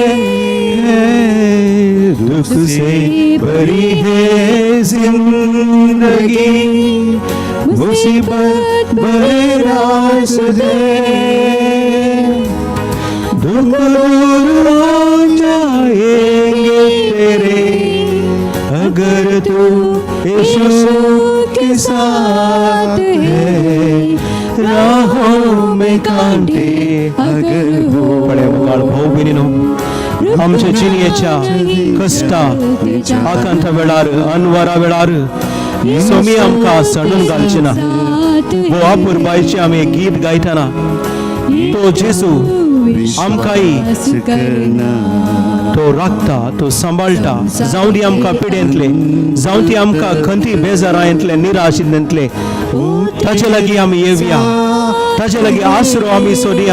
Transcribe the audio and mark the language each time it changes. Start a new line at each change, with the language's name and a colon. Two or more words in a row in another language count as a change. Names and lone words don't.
Hindi: दुख से भरी है जिंदगी, मुसीबत बड़े रास है, दुख दूर हो जाएंगे तेरे अगर तू यीशु के साथ है। राहों में कांटे अगर हो,
Konkani: बड़े मुकाळ भाऊ बहिणीनो, आमच्या जिणेच्या कष्टा आकांत वेळार अनवरा वेळार सोमी आमकां सडून घालची ना। बोवा पुरबायचे आमी गीत गायतना तो जेसू आमकांय तो राखता, तो सांबाळटा, जावं ती आमकां पिडेंतले, जावं ती आमकां खंती बेजारांतले, निराशेंतले, ताचे लागीं आमी येवया, ताचे लागीं आसरो आमी सोदया।